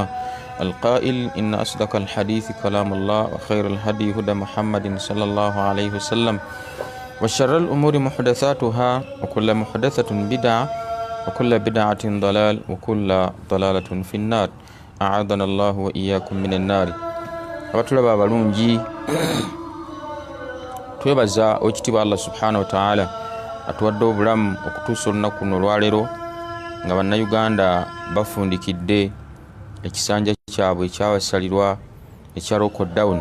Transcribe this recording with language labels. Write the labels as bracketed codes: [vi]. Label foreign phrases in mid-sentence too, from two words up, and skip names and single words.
[ar] القائل إن أصدق الحديث كلام الله وخير الهدي هدى محمد صلى الله عليه وسلم وشر الأمور محدثاتها وكل محدثة بدعة وكل بدعة ضلال وكل ضلالة في النار. أعاذنا الله وإياكم من النار. [lg] abatulaba abalungi twebaza okitiibwa Allah [ar] سبحانه وتعالى [lg] atuwadde obulamu okutuusa olunaku luno olwaleero nga bannayuganda bafundikidde ekisanja kyabwe ekyabasalirwa ekya lockdown.